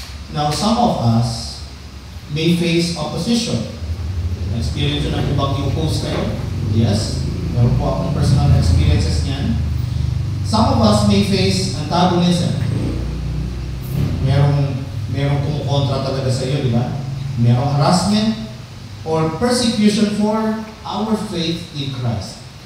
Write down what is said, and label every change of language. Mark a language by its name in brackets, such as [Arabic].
[English] Now, some of us may face opposition. [Filipino] Na-experience yun ang ibang i-oppose kayo? Yes. Meron po akong personal experiences niyan. [English] Some of us may face antagonism. [Filipino] Merong kumukontra talaga sa iyo, di ba? Merong [English] harassment or persecution for our faith in Christ.